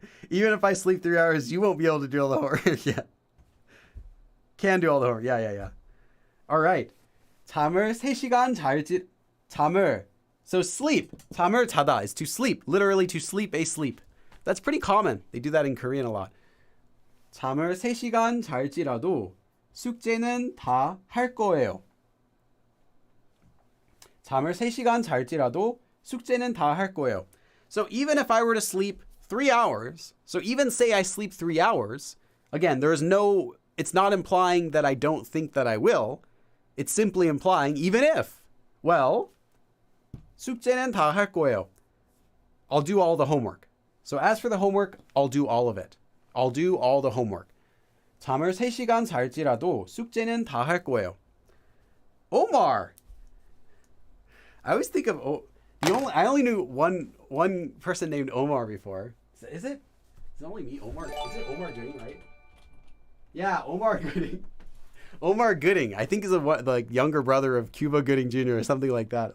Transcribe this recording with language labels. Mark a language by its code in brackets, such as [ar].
[en] Even if I sleep 3 hours, you won't be able to do all the homework. Yeah. Can do all the homework. Yeah. All right. [ko] 잠을 3시간 잠을. [en] So sleep. [ko] 잠을 자다 [en] is to sleep. Literally to sleep a sleep. That's pretty common. They do that in Korean a lot. [ko] 잠을 3시간 잘지라도 숙제는 다 할 거예요. 잠을 3시간 잘지라도 숙제는 다 할 거예요. [en] So even if I were to sleep 3 hours, so even say I sleep 3 hours, again, it's not implying that I don't think that I will. It's simply implying even if, well, [ko] 숙제는 다 할 거예요. [en] I'll do all the homework. So as for the homework, I'll do all of it. I'll do all the homework. [ko] 잠을 3시간 잘지라도 숙제는 다 할 거예요. [en] Omar. I always think of I only knew one person named Omar before. Is it only me? Omar? Is it Omar Gooding, right? Yeah, Omar Gooding. Omar Gooding, I think is the younger brother of Cuba Gooding Jr. or something like that.